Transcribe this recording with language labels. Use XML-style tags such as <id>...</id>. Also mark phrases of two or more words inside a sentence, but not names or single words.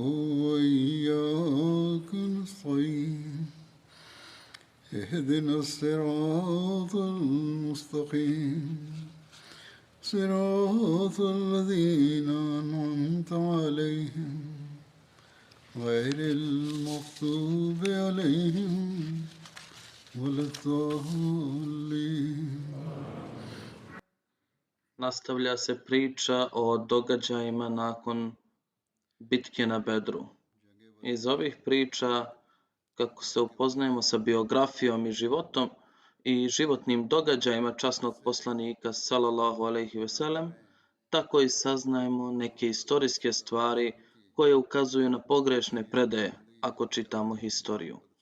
<ar>وإياك نستعين اهدنا الصراط المستقيم صراط الذين أنعمت عليهم غير المغضوب عليهم ولا الضالين.</ar> <bs>Nastavlja se priča o događajima nakon bitke na Bedru. Iz ovih priča, kako se upoznajemo sa biografijom i životom i životnim događajima časnog poslanika</bs> <ar>صلى الله عليه وسلم,</ar> <bs>tako i saznajemo neke istorijske stvari koje ukazuju na pogrešne predaje ako čitamo historiju.</bs>